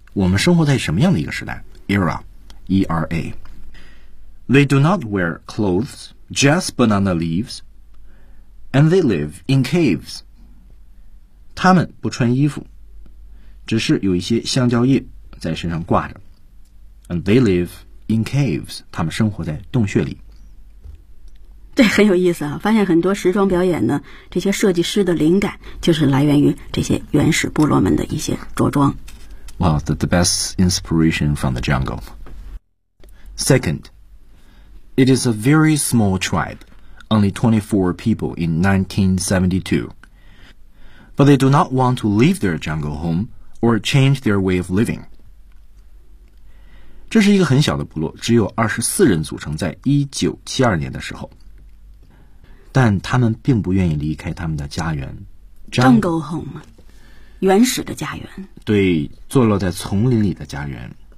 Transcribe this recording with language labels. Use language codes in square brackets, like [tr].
[zh] 我们生活在什么样的一个时代 era E-R-A [en] They do not wear clothes just banana leaves and they live in caves [zh] 他们不穿衣服只是有一些香蕉叶在身上挂着 [en] and they liveIn caves, [zh] 他们生活在洞穴里。这很有意思啊！发现很多时装表演呢，这些设计师的灵感就是来源于这些原始部落们的一些着装。 [en] Well, the best inspiration from the jungle. Second, it is a very small tribe, only 24 people in 1972. But they do not want to leave their jungle home or change their way of living. [zh] 这是一个很小的部落只有24人组成在1972年的时候。但他们并不愿意离开他们的家园。 Jungle home, 原始的家园。对坐落在丛林里的家园。